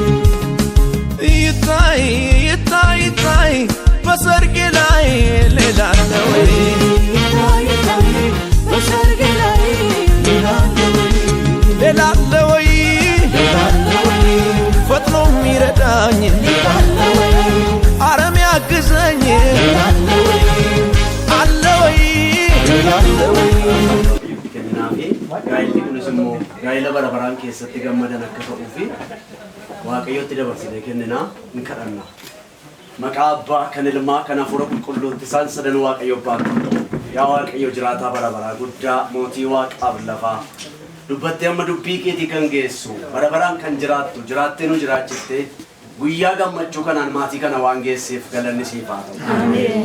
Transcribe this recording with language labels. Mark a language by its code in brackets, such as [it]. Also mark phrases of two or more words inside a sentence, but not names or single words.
[am] ይታይ ይታይ ይታይ በሰርጌ ላይ ሌላ አለ ወይ ይታይ ይታይ በሰርጌ ላይ ሌላ አለ ወይ ሌላ አለ ወይ ሌላ አለ ወይ ፈጥኖ የሚረዳኝ ሌላ አለ ወይ አረም ያግዘኝ ሌላ አለ ወይ አለ ወይ ሌላ አለ ወይ [om] gaayilli kunis immoo gaayila bara baraan keessatti gammadan akka ta'uu fi waaqayyotti dabarsinee kenninaa ni kadhanna. Maqaa Abbaa kan Ilmaa kan Hafuura Qulqulluutti isaan sadan waaqayyo baatu. Yaa waaqayyo jiraataa bara baraa guddaa mootii waaqaaf lafaa dubbattee amma dubbii keetii kan geessu bara baraan kan jiraattu jiraattee nu jiraachiftee guyyaa gammachuu kanaan maatii kana waan geesseef galanni siif haa ta'u.